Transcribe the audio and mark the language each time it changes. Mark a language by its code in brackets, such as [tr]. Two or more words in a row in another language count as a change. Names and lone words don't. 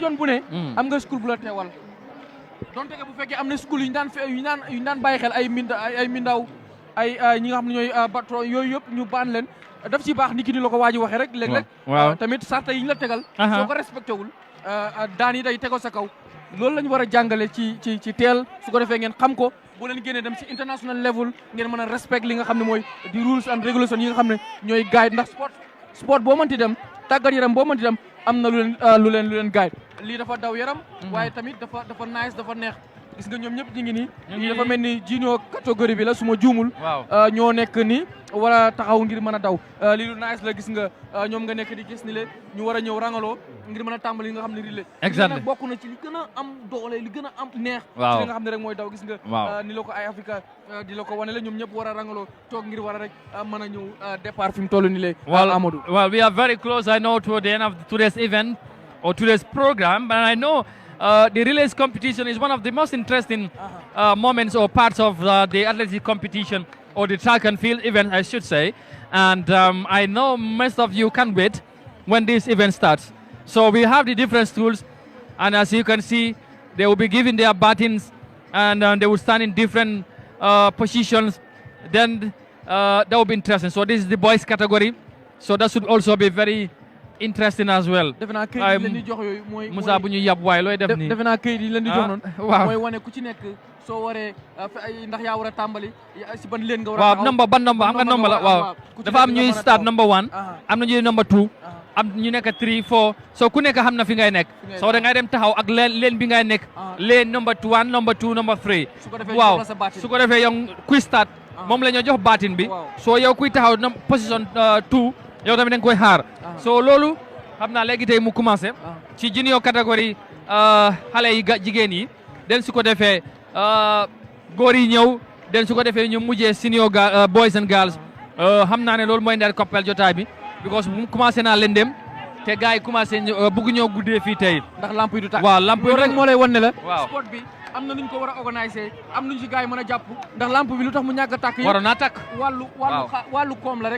[wo] région bu ne am nga school bu la teewal donte bu fekkee am na school yu ñu daan bàyyi xel ay mindaw ay ñi nga xam ne ñooy patron yooyu yëpp ñu baan leen daf ci baax ni ki ni la ko waa ji waxee rek léeg-léeg tamit sarta yi ñu la tegal soo ko respecté wul daan yi day tego sa kaw loolu la ñu war a jàngale ci teel su ko defee ngeen xam ko boo leen génnee dem ci international level ngeen mën a respect li nga xam ne mooy di [en] rules and regulations [wo] yi nga xam ne ñooy guide ndax sport boo mënti dem tàggat yaram boo mënti dem am na lu leen guide lii dafa daw yaram waaye tamit dafa nice dafa neex gis nga ñoom ñëpp ñu ngi nii dafa mel ni junior catégorie bi la su ma juumul ñoo nekk ni war a taxaw ngir mën a daw lii lu nice la gis nga ñoom nga nekk di gis ni le ñu war a ñëw rangaloo ngir mën a tàmbali li nga xam ne relais exactement bokk na ci li gën a am doole li gën a am neex ci li nga xam ne rek mooy daw gis nga ni la ko Eye Africa di la ko wane la ñoom ñëpp war a rangaloo toog ngir war a rek mën a ñëw départ fi mu toll ni le Amadou [en] well we are very close I know to the end of today's event or today's program but I know the relays competition is one of the most interesting moments or parts of the athletic competition or the track and field event, I should say. And I know most of you can't wait when this event starts. So we have the different schools, and as you can see, they will be given their batons, and they will stand in different positions. Then that will be interesting. So this is the boys category. So that should also be very interesting as well. [wo] defe naa këyit yi leen di jox yooyu mooy Moussa bu ñu yab waay looy def nii. defe naa këyit yi leen di jox noonu. waaw mooy wane ku ci nekk soo waree ndax yaa war a tàmbali si ban leen nga war a. waaw number ban number am nga number la waaw. dafa am ñuy start number 1. am na ñuy number 2. am ñu nekk 3 4 so ku nekk xam na fi ngay nekk. soo da ngay dem taxaw ak leen bi ngay nekk. leen number 1 number 2 number 3. waaw su ko defee yow kuy start. moom la ñoo jox baatin bi. soo yow kuy taxaw position 2 yow tamit da nga koy xaar. so loolu xam naa léegi tey mu commencé. ci junior catégorie xale yi jigéen yi. den su ko defee góor yi ñëw den su ko defee ñu mujjee [en] senior boys and girls. [wo] xam naa ne loolu mooy ndeel koppel jotaay bi. because mu commencé naa leen dem te gars yi commencé bëgg ñoo guddee fii tey. ndax lamp yi du tàkk. waaw lamp yi rek moo lay wan ne la. waaw sport bi am na nu ñu ko war a organiser am nañu ci gars yi mën a jàpp. ndax lamp bi lu tax mu ñàkk a tàkk. waroon naa tàkk. wàllu koom la rek.